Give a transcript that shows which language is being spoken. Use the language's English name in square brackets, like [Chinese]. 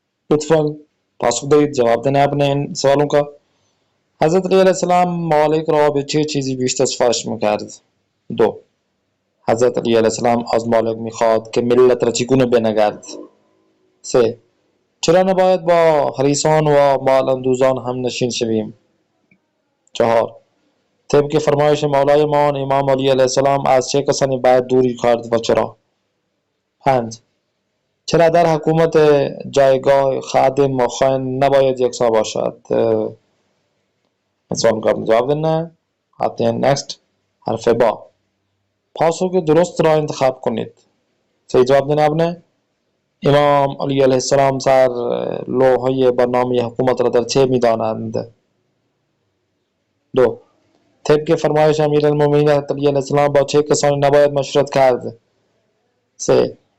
[Persian] لطفاً پاسخ دهید، [Hindi] جواب देना अपने इन सवालों का. [Persian] حضرت علی علیه السلام مالک را به چه چیزی بیشتر سفارش میکرد؟ دو. حضرت علی علیه السلام از مالک میخواد که ملت را چگونه بنگرد. سه. چرا نباید با حریصان و مال اندوزان هم نشین شویم؟ چهار. طبق فرمایش مولای ما امام علی علیه السلام از چه کسانی باید دوری کرد و چرا؟ 5. چرا در حکومت جایگاه خادم و خائن نباید یکسان باشد؟ این سوال [Hindi] का आपने जवाब देना है. आते हैं नेक्स्ट [Persian] حرف با. پاسخ درست را انتخاب کنید. صحیح جواب [Hindi] देना आपने. [Persian] امام علی علیه السلام سر لوحه برنامه حکومت را در چه می‌دانند؟ 2. طبق فرمایش امیرالمومنین حضرت علی علیه السلام با چه کسانی نباید مشورت کرد؟ 3.